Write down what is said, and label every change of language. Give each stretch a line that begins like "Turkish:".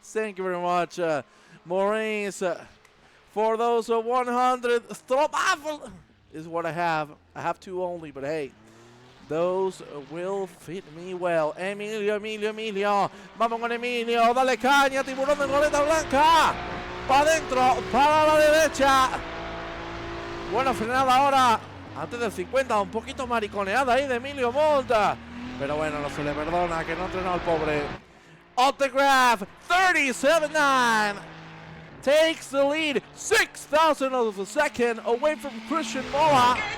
English: Thank you very much, Maurice. For those 100 Stroopwafel is what I have. I have 2 only, but hey, those will fit me well.
Spanish: Emilio. Vamos con Emilio. Dale caña, tiburón de goleta blanca. Para adentro, para la derecha. Buena frenada ahora. Antes del 50, un poquito mariconeada ahí de Emilio Monta. Pero bueno, no se le perdona, que no entrenó al pobre.
English: Autograph 37.9 takes the lead, 6,000 of a second away from Christian Mola.